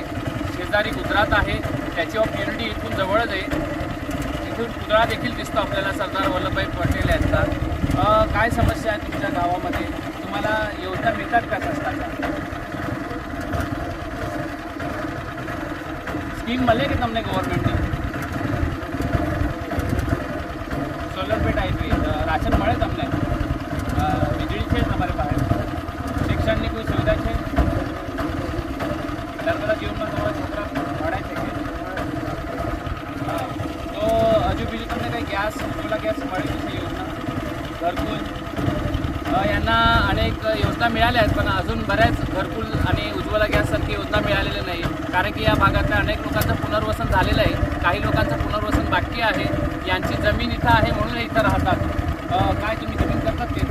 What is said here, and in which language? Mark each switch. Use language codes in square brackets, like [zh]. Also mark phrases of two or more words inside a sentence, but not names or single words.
[mr] शेजारी गुजरात आहे, स्टॅच्यू ऑफ युनिटी इथून जवळच आहे. इथून पुतळा देखील दिसतो आपल्याला सरदार वल्लभभाई पटेल यांचा. काय समस्या आहे तुमच्या गावामध्ये? तुम्हाला योजना मिळतात का शासनाच्या? [gu] स्कीम મળે કે તમને ગવર્મેન્ટની? સોલર પેટ આવી, રાશન મળે તમને? વીજળી છે તમારી પાસે? શિક્ષણની કોઈ સુવિધા છે? નર્મદા જીવનમાં તમારા છોકરા ભણાય છે કે? હા, તો હજુ બીજું તમને કંઈ ગેસ, ઉજ્જવલા ગેસ મળી છે યોजना? [mr] घरकुल यांना अनेक योजना मिळाल्या आहेत, पण अजून बऱ्याच घरकुल आणि उज्ज्वला गॅससारखी योजना मिळालेल्या नाही. कारण की या भागातल्या अनेक लोकांचं पुनर्वसन झालेलं आहे, काही लोकांचं पुनर्वसन बाकी आहे. यांची जमीन इथं आहे म्हणून इथं राहतात. काय तुम्ही जमीन करतात ते?